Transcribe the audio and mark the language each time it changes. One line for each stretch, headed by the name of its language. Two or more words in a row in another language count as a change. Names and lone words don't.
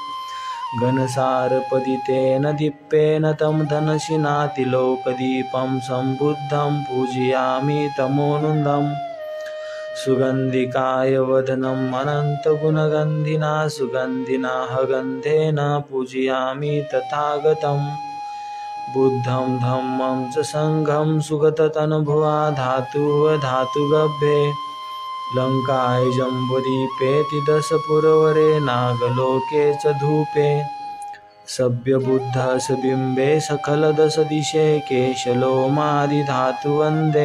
Pali: घनसारपदितेन दीप्तेन तं धनशिनातिलोकदीपं सम्बुद्धं पूजयामि तमोनुदम्. सुगन्धिकाय वदनम् अनन्तगुणगन्धिना सुगन्धिना गन्धेन पूजयामि तथागतम्. बुद्धं धम्मं च संघं सुगततनुभुवा धातुगभ्ये. लङ्काय जम्बुदीपेति दशपुरवरे नागलोके च धूपे. सभ्यबुद्धः सबिम्बे सकलदशदिशे केशलोमादिधातु वन्दे